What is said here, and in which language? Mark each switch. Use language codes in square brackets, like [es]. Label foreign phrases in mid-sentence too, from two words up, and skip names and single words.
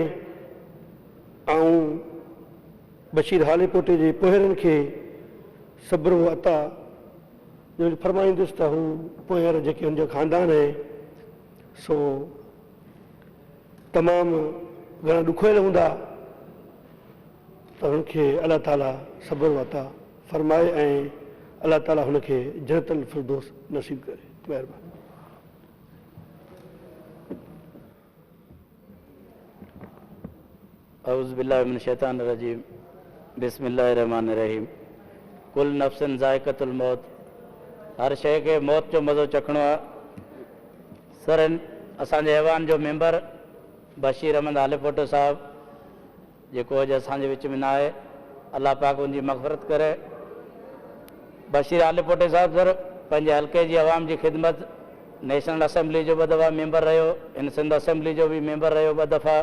[sd] ऐं बशीर हालेपोटे जे पोहरनि खे सब्र व अता जो फरमाईंदुसि त हू पोहर जेके हुनजो ख़ानदान आहे सो तमामु घणा ॾुखियल हूंदा त हुनखे अलाह ताला सब्र व अता फरमाए ऐं अलाह ताला हुनखे [ar] جنة الفردوس [sd] नसीब करे। महिरबानी। [ar] أعوذ بالله من الشيطان الرجيم. بسم الله الرحمن الرحيم۔ كل نفس ذائقة الموت. [sd] हर शइ खे मौत जो मज़ो चखणो आहे। सर असांजे ऐवान जो मेंबर बशीर अहमद हालेपोटो साहब जेको अॼु असांजे विच में न आहे, अलाह पाक उनजी मग़फ़िरत करे। बशीर हालेपोटे साहब सर पंहिंजे हल्के जी अवाम जी ख़िदमत नेशनल असेंबली जो 2 दफ़ा मेंबर रहियो, इन सिंध असेंबली जो बि मेंबर रहियो 2 दफ़ा।